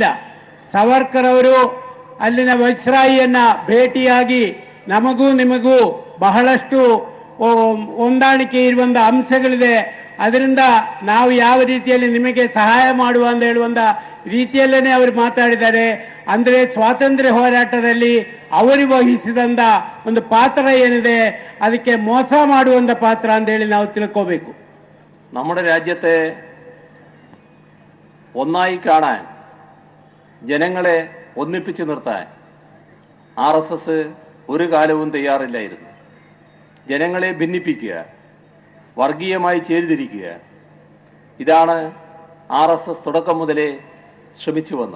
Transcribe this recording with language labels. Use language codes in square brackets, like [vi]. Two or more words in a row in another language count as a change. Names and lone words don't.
[kn] ಸಾವರ್ಕರ್ ಅವರು ಅಲ್ಲಿನ ವೈಸ್ರಾಯಿಯನ್ನು ಭೇಟಿಯಾಗಿ ನಮಗೂ ನಿಮಗೂ ಬಹಳಷ್ಟು ಹೊಂದಾಣಿಕೆ ಇರುವಂಥ ಅಂಶಗಳಿದೆ, ಅದರಿಂದ ನಾವು ಯಾವ ರೀತಿಯಲ್ಲಿ ನಿಮಗೆ ಸಹಾಯ ಮಾಡುವ ಅಂತ ಹೇಳುವಂಥ ರೀತಿಯಲ್ಲೇ ಅವರು ಮಾತಾಡಿದ್ದಾರೆ. ಅಂದರೆ ಸ್ವಾತಂತ್ರ್ಯ ಹೋರಾಟದಲ್ಲಿ ಅವರು ವಹಿಸಿದಂಥ ಒಂದು ಪಾತ್ರ ಏನಿದೆ ಅದಕ್ಕೆ ಮೋಸ ಮಾಡುವಂಥ ಪಾತ್ರ ಅಂತೇಳಿ ನಾವು ತಿಳ್ಕೋಬೇಕು. [ml] നമ്മുടെ രാജ്യത്തെ ഒന്നായി കാണാൻ, ജനങ്ങളെ ഒന്നിപ്പിച്ചു നിർത്താൻ RSS ഒരു കാലവും തയ്യാറില്ലായിരുന്നു. ജനങ്ങളെ ഭിന്നിപ്പിക്കുക, വർഗീയമായി ചേരിതിരിക്കുക, ഇതാണ് RSS തുടക്കം മുതലേ ശ്രമിച്ചു വന്നത്.